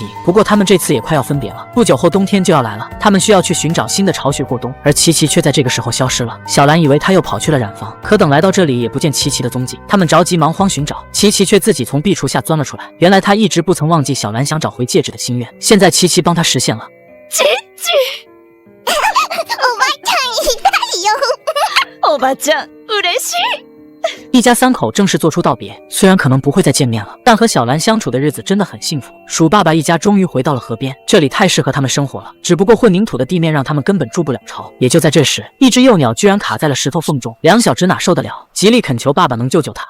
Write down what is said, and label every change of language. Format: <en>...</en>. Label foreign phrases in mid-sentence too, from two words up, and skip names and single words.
<zh>不过他们这次也快要分别了，不久后冬天就要来了，他们需要去寻找新的巢穴过冬，而琪琪却在这个时候消失了。小蓝以为他又跑去了染房，可等来到这里也不见琪琪的踪迹，他们着急忙慌寻找，琪琪却自己从壁橱下钻了出来。原来他一直不曾忘记小蓝想找回戒指的心愿，现在琪琪帮他实现了。</zh> <ja>チッチおばちゃん痛いよ。おばちゃん、嬉しい。</ja> <zh>一家三口正式做出道别，虽然可能不会再见面了，但和小蓝相处的日子真的很幸福。鼠爸爸一家终于回到了河边，这里太适合他们生活了，只不过混凝土的地面让他们根本筑不了巢。也就在这时，一只幼鸟居然卡在了石头缝中，两小只哪受得了，极力恳求爸爸能救救它。</zh>